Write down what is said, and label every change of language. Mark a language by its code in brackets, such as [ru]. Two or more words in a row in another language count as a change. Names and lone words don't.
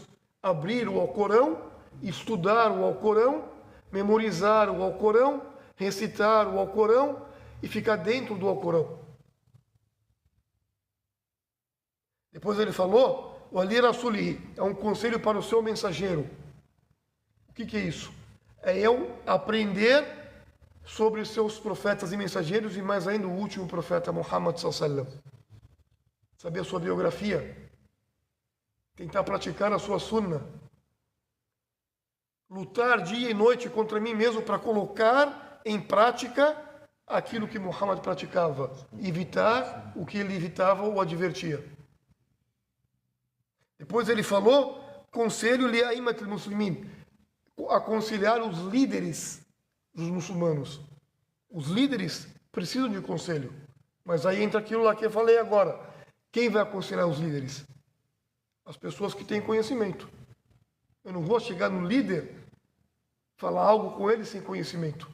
[pt] Abrir o Alcorão, estudar o Alcorão, memorizar o Alcorão, recitar o Alcorão e ficar dentro do Alcorão. Depois ele falou, o Ali Rasulihi, é um conselho para o seu mensageiro. O que é isso? É eu aprender sobre os seus profetas e mensageiros e mais ainda o último profeta, [ar] محمد صلى الله عليه وسلم. [pt] Saber a sua biografia, tentar praticar a sua sunna, lutar dia e noite contra mim mesmo para colocar em prática aquilo que Muhammad praticava, evitar o que ele evitava ou advertia. Depois ele falou, conselho [ar] لأئمة المسلمين, [pt] aconselhar os líderes dos muçulmanos. Os líderes precisam de conselho. Mas aí entra aquilo lá que eu falei agora. Quem vai aconselhar os líderes? As pessoas que têm conhecimento. Eu não vou chegar no líder, falar algo com ele sem conhecimento.